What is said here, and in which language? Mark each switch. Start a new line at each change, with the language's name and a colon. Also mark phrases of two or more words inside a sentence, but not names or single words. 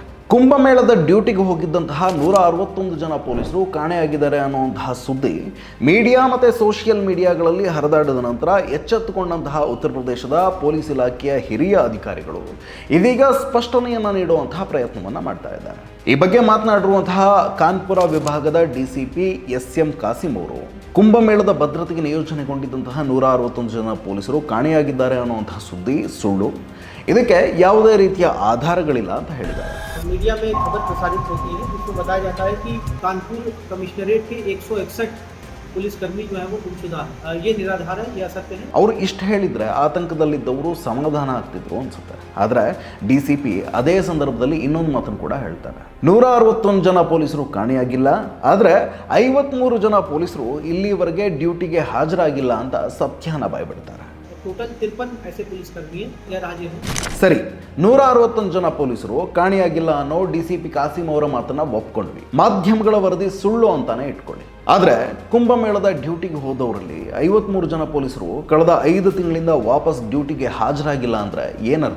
Kannada: ಕುಂಭಮೇಳದ ಡ್ಯೂಟಿಗೆ ಹೋಗಿದ್ದಂತಹ 161 ಜನ ಪೊಲೀಸರು ಕಾಣೆಯಾಗಿದ್ದಾರೆ ಅನ್ನುವಂತಹ ಸುದ್ದಿ ಮೀಡಿಯಾ ಮತ್ತು ಸೋಷಿಯಲ್ ಮೀಡಿಯಾಗಳಲ್ಲಿ ಹರಿದಾಡಿದ ನಂತರ ಎಚ್ಚೆತ್ತುಕೊಂಡಂತಹ ಉತ್ತರ ಪ್ರದೇಶದ ಪೊಲೀಸ್ ಇಲಾಖೆಯ ಹಿರಿಯ ಅಧಿಕಾರಿಗಳು ಇದೀಗ ಸ್ಪಷ್ಟನೆಯನ್ನು ನೀಡುವಂತಹ ಪ್ರಯತ್ನವನ್ನು ಮಾಡ್ತಾ ಇದ್ದಾರೆ. ಈ ಬಗ್ಗೆ ಮಾತನಾಡಿರುವಂತಹ ಕಾನ್ಪುರ ವಿಭಾಗದ DCP SM ಕಾಸಿಂ ಅವರು ಕುಂಭಮೇಳದ ಭದ್ರತೆಗೆ ನಿಯೋಜನೆಗೊಂಡಿದ್ದಂತಹ 161 ಜನ ಪೊಲೀಸರು ಕಾಣೆಯಾಗಿದ್ದಾರೆ ಅನ್ನುವಂತಹ ಸುದ್ದಿ ಸುಳ್ಳು, ಇದಕ್ಕೆ ಯಾವುದೇ ರೀತಿಯ ಆಧಾರಗಳಿಲ್ಲ ಅಂತ ಹೇಳಿದ್ದಾರೆ.
Hindi: मीडिया में खबर प्रसारित होती है जिसमें बताया जाता है कि कानपुर कमिश्नरेट के 161 पुलिसकर्मी जो है वो गुमशुदा है, ये निराधार है, ये असत्य है.
Kannada: ಅವರು ಇಷ್ಟು ಹೇಳಿದರೆ ಆತಂಕದಲ್ಲಿದ್ದವರು ಸಮಾಧಾನ ಆಗ್ತಿದ್ರು ಅನ್ಸುತ್ತೆ. ಆದರೆ DCP ಅದೇ ಸಂದರ್ಭದಲ್ಲಿ ಇನ್ನೊಂದು ಮಾತನ್ನು ಕೂಡ ಹೇಳ್ತಾರೆ. 161 ಜನ ಪೊಲೀಸರು ಕಾಣೆಯಾಗಿಲ್ಲ, ಆದರೆ 53 ಜನ ಪೊಲೀಸರು ಇಲ್ಲಿವರೆಗೆ ಡ್ಯೂಟಿಗೆ ಹಾಜರಾಗಿಲ್ಲ ಅಂತ ಸತ್ಯನ ಬಾಯ್ಬಿಡ್ತಾರೆ.
Hindi: टोटल 53 ऐसे पुलिसकर्मी या राज्य हैं.
Kannada: ಸರಿ, 161 ಜನ ಪೊಲೀಸರು ಕಾಣೆಯಾಗಿಲ್ಲ ಅನ್ನೋ DCP ಕಾಸಿಂ ಅವರ ಮಾತನ್ನ ಒಪ್ಕೊಂಡ್ವಿ. ಮಾಧ್ಯಮಗಳ ವರದಿ ಸುಳ್ಳು ಅಂತಾನೆ ಇಟ್ಕೊಳ್ಳಿ. ಆದರೆ ಕುಂಭಮೇಳದ ಡ್ಯೂಟಿಗೆ ಹೋದವರಲ್ಲಿ 53 ಜನ ಪೊಲೀಸರು ಕಳೆದ 5 ತಿಂಗಳಿಂದ ವಾಪಸ್ ಡ್ಯೂಟಿಗೆ ಹಾಜರಾಗಿಲ್ಲ ಅಂದ್ರೆ ಏನರ್ಥ?